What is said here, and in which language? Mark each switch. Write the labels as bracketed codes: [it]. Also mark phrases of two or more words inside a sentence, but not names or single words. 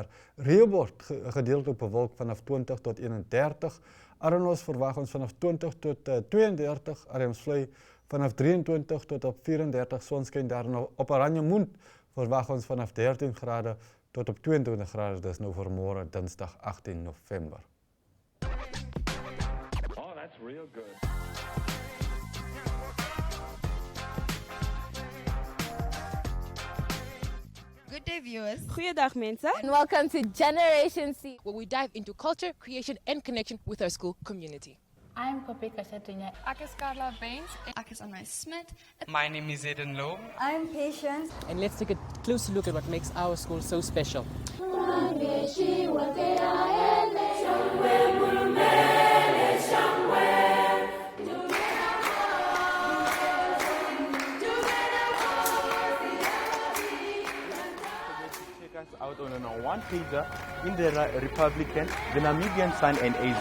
[af] Rehoboth gedeeltelik bewolk vanaf 20 tot 31. Arnos verwag ons vanaf 20 tot 32, Adamsvlei vanaf 23 tot op 34, sonskyn daar. Op Oranjemund verwag ons vanaf 13 grade tot op 22 grade, dis nou vir môre Dinsdag 18 November. [en] Oh, that's real good. Good day, viewers. [af] Goeiedag mense. [en] And welcome to Generation C, where we dive into culture, creation, and connection with our school community. I'm Kopika Chatunya. [af] Ek is Carla Benz. Ek is Anna Smit. [en] My name is Eden Low. I'm Patience. And let's take a closer look at what makes our school so special. Out on a one-pager in the Republican, the Namibian Sun and AZ.